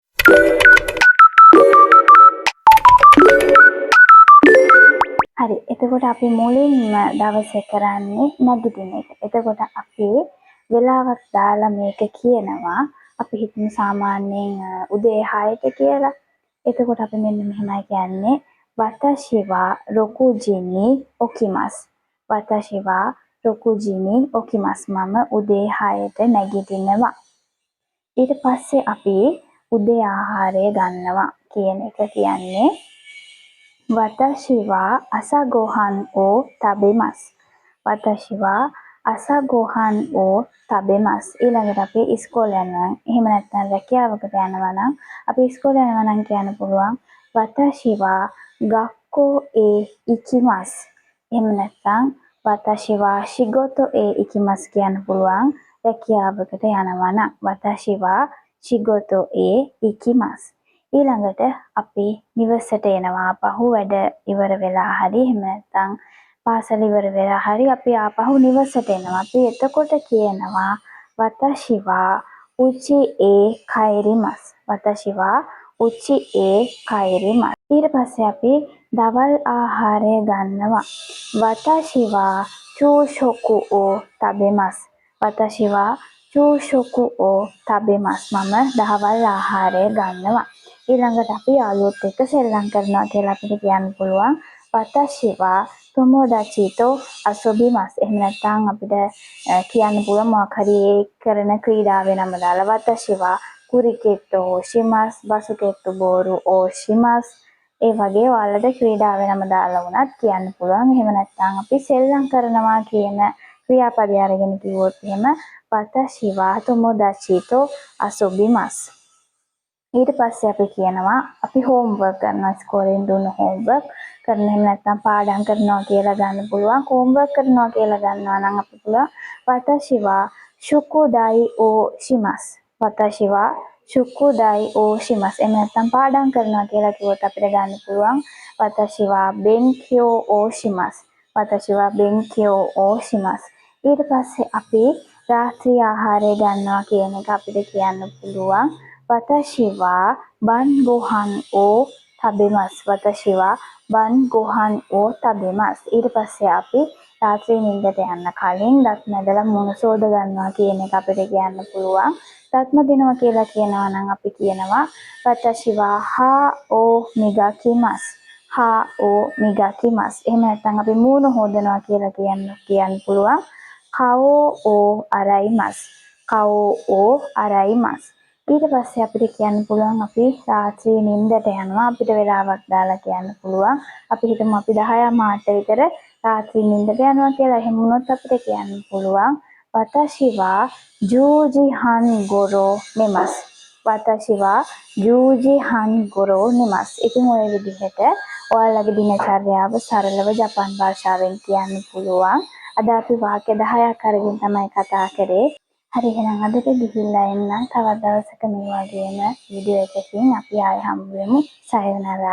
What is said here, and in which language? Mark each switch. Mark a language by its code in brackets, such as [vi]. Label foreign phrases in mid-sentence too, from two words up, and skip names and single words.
[si] හරි. එතකොට අපි මුලින්ම දවසේ කරන්නේ නැගිටින එක. එතකොට අපි වෙලාවක් දාලා මේක කියනවා. අපි හිතමු සාමාන්‍යයෙන් උදේ 6ට කියලා. එතකොට අපි මෙන්න මෙහෙමයි කියන්නේ [ja] 私は六時に起きます. 私は六時に起きます. [si] මම උදේ 6ට නැගිටිනවා. ඊට පස්සේ අපි උදේ ආහාරය ගන්නවා කියන එක කියන්නේ [ja] 私は朝ご飯を食べます. 私は朝ご飯を食べます. [si] ඊළඟට අපි ඉස්කෝලේ යනවා. එහෙම නැත්නම් රැකියාවකට යනවා නම් අපි ඉස්කෝලේ යනවා නම් කියන්න පුළුවන් [ja] 私は学校へ行きます. [si] එහෙම නැත්නම් [ja] 私は仕事へ行きます [si] කියන්න පුළුවන් රැකියාවකට යනවා නම් [ja] 私は仕事へ行きます. [si] ඊළඟට අපි නිවසට එනවා ආපහු වැඩ ඉවර වෙලා හරි එහෙම නැත්නම් පාසල ඉවර වෙලා හරි අපි ආපහු නිවසට එනවා. අපි එතකොට කියනවා [ja] 私は家へ帰ります. 私は家へ帰ります. [si] ඊට පස්සේ අපි දවල් ආහාරය ගන්නවා. [ja] 私は昼食を食べます. 私は昼食を食べます. [si] මම දහවල් ආහාරය ගන්නවා. ඊළඟට අපි යාළුවොත් එක්ක සෙල්ලම් කරනවා කියලා අපිට කියන්න පුළුවන් [ja] 私は友達と遊びます. [si] එහෙම නැත්නම් අපිට කියන්න පුළුවන් මොකක් හරි ඒ කරන ක්‍රීඩාවේ නම දාලා [ja] 私はクリケットをします、バスケットボールをします. [si] ඒ වගේ ඔයාලට ක්‍රීඩාවේ නම දාලා වුණත් කියන්න පුළුවන්. එහෙම නැත්නම් අපි සෙල්ලම් කරනවා කියන ක්‍රියාපදය අරගෙන කිව්වොත් එහෙම [ja] 私は友達と遊びます. [si] ඊට පස්සේ අපි කියනවා අපි හෝම්වර්ක් කරනවා ඉස්කෝලෙන් දුන්න හෝම්වර්ක් කරන එහෙම නැත්නම් පාඩම් කරනවා කියලා ගන්න පුළුවන්. හෝම්වර්ක් කරනවා කියලා ගන්නවා නම් අපි පුළුවන් [ja] 私は宿題をします. 私は宿題をします. [si] එහෙම නැත්නම් පාඩම් කරනවා කියලා කිව්වොත් අපිට ගන්න පුළුවන් [ja] 私は勉強をします. 私は勉強をします. [si] ඊට පස්සේ අපි රාත්‍රී ආහාරය ගන්නවා කියන එක අපිට කියන්න පුළුවන් [ja] 私は晩ご飯を食べます. 私は晩ご飯を食べます. [si] ඊට පස්සේ අපි රාත්‍රී නිින්දට යන්න කලින් දත් මැදලා මුණ සෝද ගන්නවා කියන එක අපිට කියන්න පුළුවන්. දත්ම දිනවා කියලා කියනවා නම් අපි කියනවා [ja] 私は歯を磨きます. 歯を磨きます. [si] එහෙම නැත්නම් අපි මූණ හොදනවා කියලා කියන්න පුළුවන් [ja] 顔を洗います. 顔を洗います. [si] ඊට පස්සේ අපිට කියන්න පුළුවන් අපි රාත්‍රී නිින්දට යනවා. අපිට වෙලාවක් දාලා කියන්න පුළුවන්. අපි හිතමු අපි 10:08 විතර රාත්‍රී නිින්දට යනවා කියලා. එහෙම වුණොත් අපිට කියන්න පුළුවන් [ja] 私は十時半ごろ寝ます. 私は十時半ごろ寝ます. [si] ඉතින් ඔය විදිහට ඔයාලගේ දිනචර්යාව සරලව ජපන් භාෂාවෙන් කියන්න පුළුවන්. අද අපි වාක්‍ය 10ක් අරගෙන තමයි කතා කරේ. හරි එහෙනම් අදට ගිහිල්ලා එන්න තවත් දවසක මේ වගේම වීඩියෝ එකකින් අපි ආයෙ හම්බ වෙමු.